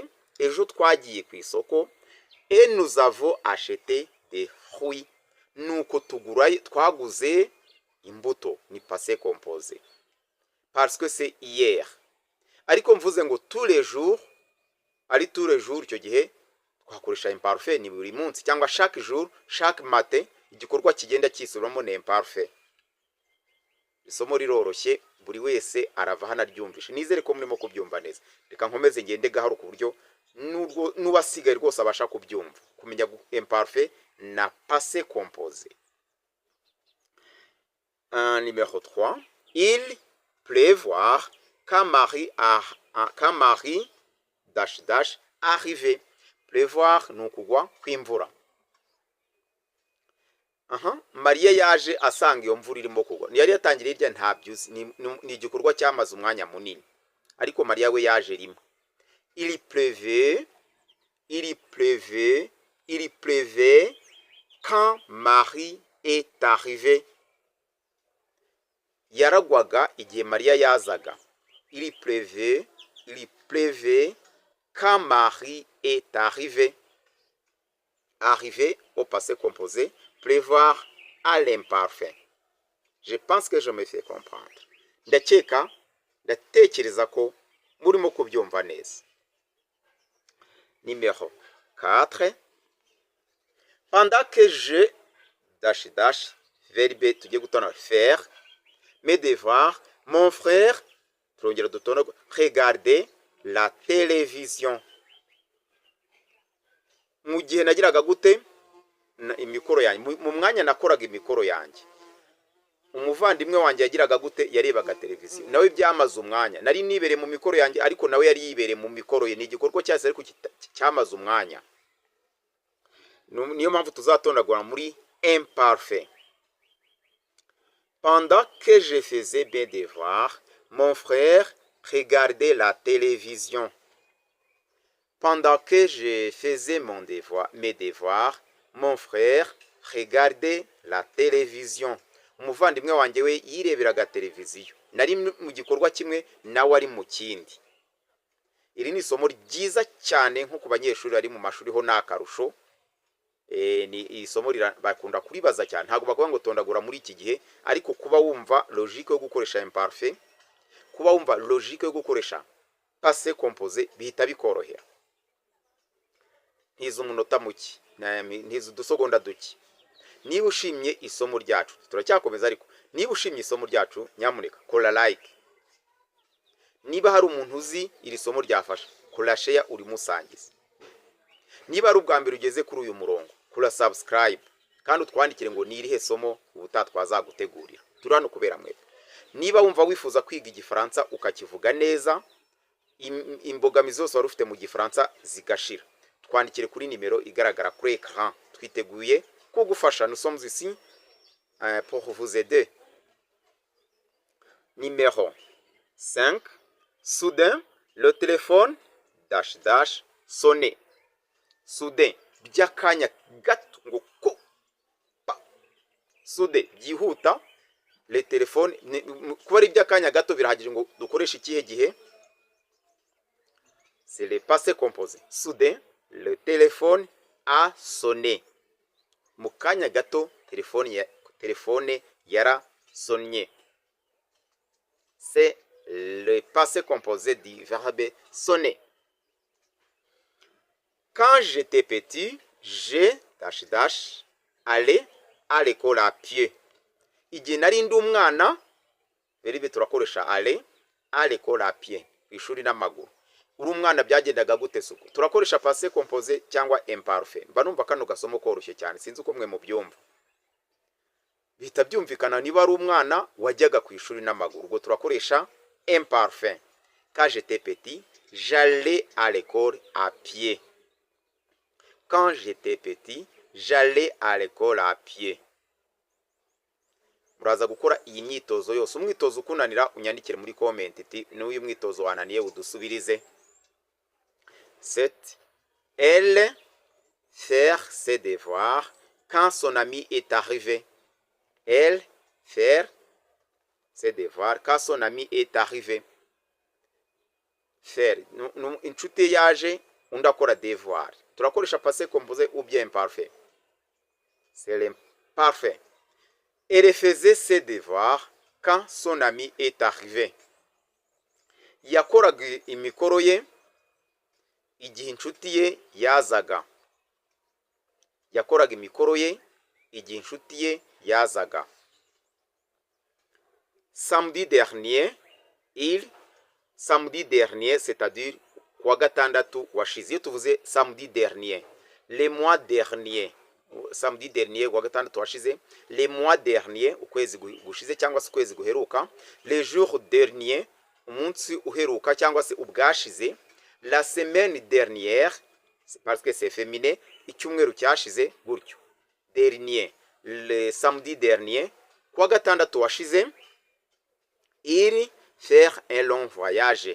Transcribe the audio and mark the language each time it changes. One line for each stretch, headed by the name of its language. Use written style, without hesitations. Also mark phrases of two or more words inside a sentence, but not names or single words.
Kinyarwanda: Ejo twagiye ku isoko.
French: Et nous avons acheté des fruits.
Kinyarwanda: Nuko twaguze imbuto.
French: Ni passé composé. Parce que c'est hier.
Kinyarwanda: Ariko mvuze ngo
French: tous les jours, ari tous les jours,
Kinyarwanda: icyo gihe twakoresha imparfait, ni buri munsi cyangwa
French: chaque jour, chaque matin,
Kinyarwanda: igikorwa kigenda kisubiramo ni imparfait. Isomo riroroshye, buri wese arava hano aryumvishe. Nizere ko murimo kubyumva neza. Reka nkomeze ngende gahoro ku buryo n'ubasigaye rwose abasha kubyumva, kumenya imparfait na
French: passé composé. Numéro 3. Il pleuvoir quand Marie arrivé.
Kinyarwanda: Pleuvoir ni ukugwa kw'imvura. Mariya yaje asanga iyo mvura irimo kugwa. Yari yatangira irya ntabyuzi, ni igikorwa cyamaze umwanya munini. Ariko Mariya we yaje rimwe.
French: Il pleuvait quand Marie est arrivée.
Kinyarwanda: Yaragwaga igihe Mariya yazaga.
French: Il pleuvait quand Marie est arrivée. Arriver au passé composé, pleuvoir à l'imparfait. Je pense que je me fais comprendre.
Kinyarwanda: Ndatekereza ko murimo kubyumva neza.
French: Numéro 4. Pendant que je verbe
Kinyarwanda: tugiye gutona
French: faire mes devoirs, mon frère regardait la télévision.
Kinyarwanda: Mu gihe nagiraga gute imikoro yanjye, mu mwanya nakoraga imikoro yanjye, umuvandimwe wanjye yagiraga gute? Yarebaga televiziyo. Nawe byamaze umwanya. Nari nibere mu mikoro yanjye, ariko nawe yari yibere mu mikoro ye. Ni igikorwa cyase ariko cyamaze umwanya. Niyo mpamvu tuzatondagura muri imparfait.
French: Pendant que je faisais mes devoirs, mon frère regardait la télévision. Pendant que je faisais mes devoirs, mon frère regardait la télévision.
Kinyarwanda: Umuvandimwe wanjye we yireberaga televiziyo. Nari mu gikorwa kimwe, nawe ari mu kindi. Iri ni isomo ryiza cyane nko ku banyeshuri ari mu mashuri ho nakarusho. Ni isomo bakunda kuribaza cyane. Ntabwo bakuvuga ngo tondagura muri iki gihe, ariko kuba wumva logique yo gukoresha imparfait, kuba wumva logique yo gukoresha
French: passé composé,
Kinyarwanda: bihita bikorohera. Ntizo umunota muke, ntizo udusegonda duke. Niba ushimye isomo ryacu, turacyakomeza ariko niba ushimye isomo ryacu, nyamuneka kora like. Niba hari umuntu uzi iri somo ryafasha, kora share uri musangiza. Niba ari ubwa mbere ugeze kuri uyu murongo, kora subscribe kandi utwandikire ngo ni irihe somo ubutatwazagutegurira. Turi hano kubera mwebwe. Niba wumva wifuza kwiga igifaransa ukakivuga neza, imbogamizi zose wari ufite mu gifaransa zigashira, twandikire kuri nimero igaragara kuri écran. Twiteguye kugufasha.
French: Nous sommes ici pour vous aider. Numéro 5. Soudain, le téléphone sonnait.
Kinyarwanda: soudain by'akanya gato ngo ko pa soudain byihuta
French: le telefone
Kinyarwanda: kuba ari by'akanya gato birahagije ngo dukoreshe ikihe gihe
French: c'est le passé composé soudain le téléphone a sonné
Kinyarwanda: mu kanya gato telefone yarasonnye
French: c'est le passé composé du verbe sonner. Quand j'étais petit, allais à l'école à pied.
Kinyarwanda: Igihe nari ndi umwana, beribe turakoresha
French: aller à l'école à pied,
Kinyarwanda: ishuri n'amaguru. Uri umwana byagendaga gute suko? Turakoresha
French: passé composé
Kinyarwanda: cyangwa imparfait. Mba numva kano gasomo koroshye cyane, sinzi uko mwe mu byumva. Bihita byumvikana niba ari umwana wajyaga ku ishuri n'amaguru, ubwo turakoresha imparfait.
French: Quand j'étais petit, j'allais à l'école à pied. Quand j'étais petit, j'allais à l'école à pied.
Kinyarwanda: Muraza gukora iyi myitozo yose. Umwitozo ukunanira unyandikire muri comment iti n'uyu mwitozo wananiye udusubirize.
French: 7. Elle faire ses devoirs quand son ami est arrivé. Elle faire ses devoirs quand son ami est arrivé.
Kinyarwanda: Faire inshuti yaje undi akora devoir.
French: Turakoresha passé composé ou bien imparfait. C'est l'imparfait. Elle faisait ses devoirs quand son ami est arrivé.
Kinyarwanda: Yakoraga imikoro ye igihe inshuti ye yazaga. Yakoraga imikoro ye igihe inshuti ye yazaga.
French: Samedi dernier, c'est-à-dire
Kinyarwanda: kuwa gatandatu washize. Iyo tuvuze
French: samedi dernier, le mois dernier, samedi dernier
Kinyarwanda: kuwa gatandatu washize,
French: le mois dernier
Kinyarwanda: ukwezi gushize cyangwa se ukwezi guheruka,
French: le jour dernier
Kinyarwanda: umunsi uheruka cyangwa se ubwashize,
French: la semaine dernière parce que c'est féminin,
Kinyarwanda: icyumweru cyashize gutyo.
French: Dernier, le samedi dernier
Kinyarwanda: kuwa gatandatu washize,
French: il faire un long voyage.